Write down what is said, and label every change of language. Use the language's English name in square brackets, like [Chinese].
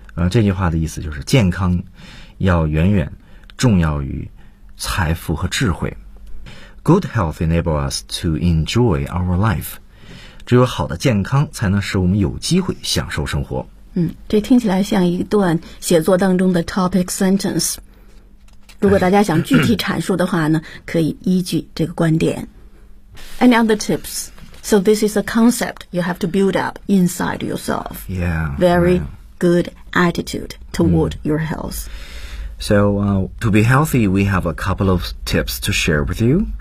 [Chinese] 这句话的意思就是健康要远远重要于财富和智慧。 [English] Good health enables us to enjoy our life. [Chinese] 只有好的健康才能使我们有机会享受生活。这听起来像一段写作当中的 topic sentence。如果大家想具体阐述的话呢，可以依据这个观点。 [English] Any other tips? So this is a concept you have to build up inside yourself. Yeah. Very good attitude toward your health. So, to be healthy, we have a couple of tips to share with you.